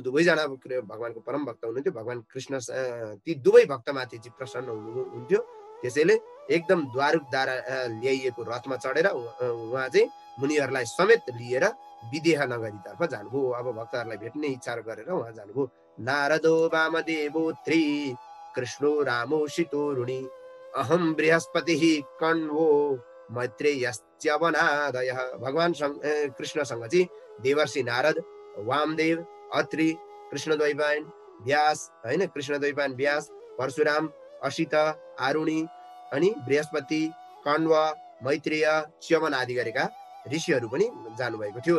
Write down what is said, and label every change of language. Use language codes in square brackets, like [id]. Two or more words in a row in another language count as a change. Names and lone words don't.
[ne] दुवैजना भगवानको परम भक्त हुनुहुन्थ्यो भगवान कृष्ण ती दुवै भक्तमाथि चाहिँ प्रसन्न हुनुहुन्थ्यो त्यसैले एकदम द्वारकद्वारा ल्याइएको रथमा चढेर उहाँ चाहिँ मुनिहरूलाई समेत लिएर विदेह नगरीतर्फ जानुभयो अब भक्तहरूलाई भेट्ने इच्छा गरेर उहाँ जानुभयो [sa] नारदो वामदेवो त्रि कृष्णो रामो शितोरुणि अहम बृहस्पतिः कण्वो मैत्रेयश्च वनादयः। [ne] भगवान कृष्णसँग चाहिँ देवर्षि नारद, वामदेव, अत्रि, कृष्णद्वैपायन व्यास हैन, कृष्णद्वैपायन व्यास, परशुराम, असित, आरुणि अनि बृहस्पति, कण्व, मैत्रेय, च्यवन आदि गरेका ऋषिहरू पनि जानुभएको थियो।